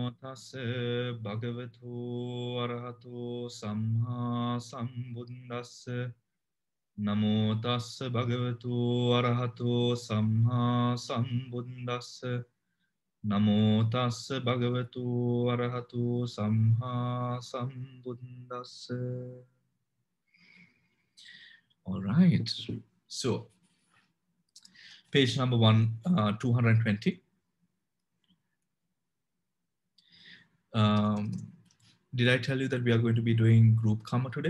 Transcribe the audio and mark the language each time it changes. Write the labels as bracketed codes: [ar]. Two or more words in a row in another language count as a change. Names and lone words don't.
[pi] tassa bhagavato arahato samma sambuddhassa. Namo tassa bhagavato arahato samma sambuddhassa. Namo tassa bhagavato arahato samma sambuddhassa. [en] All right. So, page number 220. Did I tell you that we are going to be doing group karma today?